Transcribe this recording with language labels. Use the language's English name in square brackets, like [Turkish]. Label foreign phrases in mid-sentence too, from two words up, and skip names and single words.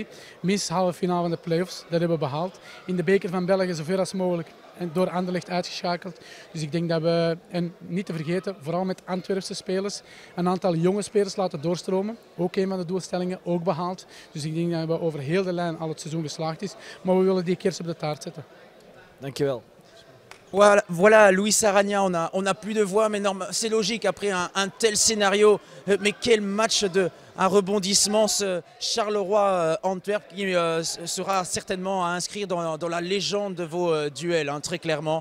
[Dutch] Minstens halve finale van de play-offs, dat hebben we behaald. In de beker van België zoveel als mogelijk en door Anderlecht uitgeschakeld. Dus ik denk dat we, en niet te vergeten, vooral met Antwerpse spelers, een aantal jonge spelers laten doorstromen. Ook een van de doelstellingen, ook behaald. Dus ik denk dat we over heel de lijn al het seizoen geslaagd is. Maar we willen die kers op de taart zetten. Dankjewel. [French] Voilà, Luis Arana, on a plus de voix, mais c'est logique après un tel scénario. Mais quel match, un rebondissement, ce Charleroi-Antwerp qui sera certainement à inscrire dans la légende de vos duels, hein, très clairement.